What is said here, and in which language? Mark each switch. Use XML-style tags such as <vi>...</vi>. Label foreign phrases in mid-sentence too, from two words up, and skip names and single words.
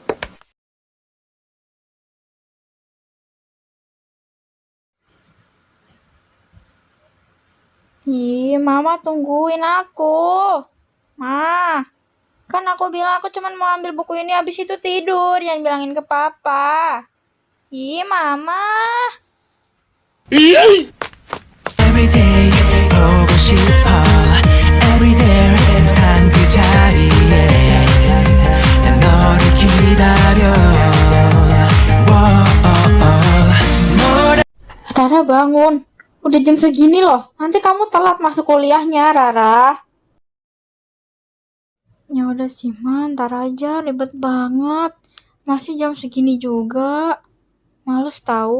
<id>Ih, mama tungguin aku. Ma, kan aku bilang aku cuma mau ambil buku ini habis itu tidur. Jangan bilangin ke papa. Ih, mama.</id> <ko>Everyday 보고 싶어 Everyday 항상 그 자리에 난 너를 기다려</ko> <id>Rara bangun. Udah jam segini loh. Nanti kamu telat masuk kuliahnya, Rara. Ya udah sih, Man. Ntar aja, ribet banget. Masih jam segini juga. Males tahu.</id>